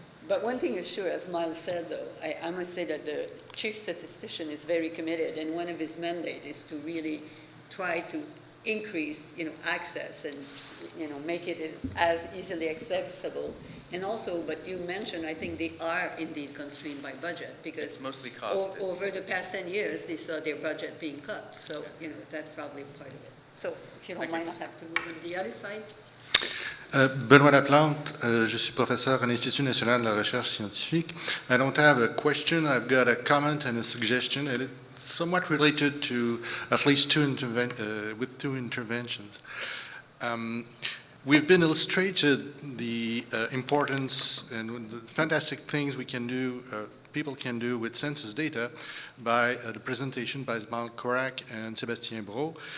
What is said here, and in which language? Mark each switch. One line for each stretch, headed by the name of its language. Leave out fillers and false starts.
English: But one thing is sure, as Miles said, though, I must say that the chief statistician is very committed, and one of his mandates is to really try to increase, access and, make it as easily accessible. And also, but you mentioned, I think they are indeed constrained by budget because it's mostly cost. Over the past 10 years, they saw their budget being cut. So, that's probably part of it. So, if you don't mind, I'll have to move on the other side.
French: Benoît Laplante, je suis professeur à l'Institut national de la recherche scientifique.
English: I don't have a question, I've got a comment and a suggestion, and it's somewhat related to at least two interventions. We've been illustrated the importance and the fantastic things we can do, people can do with census data by the presentation by Zmal Korak and Sébastien Brault.